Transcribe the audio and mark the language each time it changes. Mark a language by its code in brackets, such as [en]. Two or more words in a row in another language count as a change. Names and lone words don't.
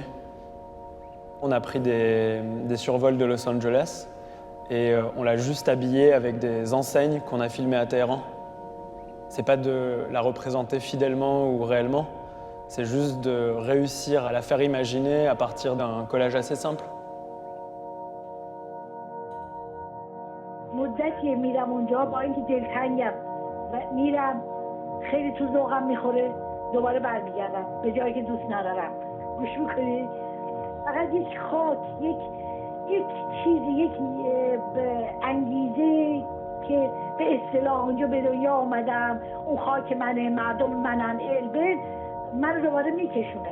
[fr] On a pris des survols de Los Angeles et on l'a juste habillé avec des enseignes qu'on a filmées à Téhéran. C'est pas de la représenter fidèlement ou réellement, c'est juste de réussir à la faire imaginer à partir d'un collage assez simple. [fa] مدتیه میرم اونجا با اینکه دلتنگم و میرم خیلی تو ذوقم میخوره دوباره برمیگردم به جایی که دوست ندارم. گوش میکنید؟ فقط یک خاک، یک چیزی، یک انگیزه که به اصطلاح اونجا به دنیا آمدم، اون خاک منه، مردم منن، البرد من رو دوباره میکشونه.